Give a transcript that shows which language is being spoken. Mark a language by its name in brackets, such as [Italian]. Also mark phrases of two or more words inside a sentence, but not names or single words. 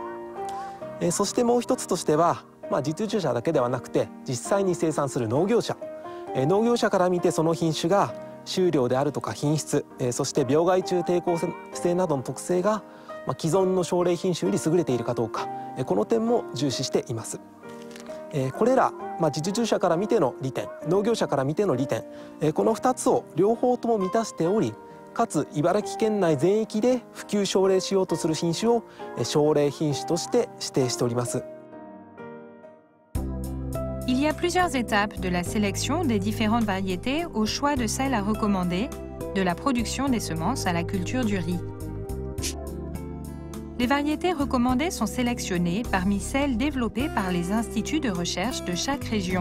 [Japanese] そしてもう一つとしては、実需者だけではなくて実際に生産する農業者、農業者から見てその品種が収量であるとか品質、そして病害虫抵抗性などの特性が既存の奨励品種より優れているかどうか、この点も重視しています。これら、実需者から見ての利点、農業者から見ての利点、この2つを両方とも満たしており、かつ茨城県内全域で普及奨励しようとする品種を奨励品種として指定しております。 [French] Il y a plusieurs étapes de la sélection des différentes variétés au choix de celles à recommander, de la production des semences à la culture du riz. Les variétés recommandées sont sélectionnées parmi celles développées par les instituts de recherche de chaque région.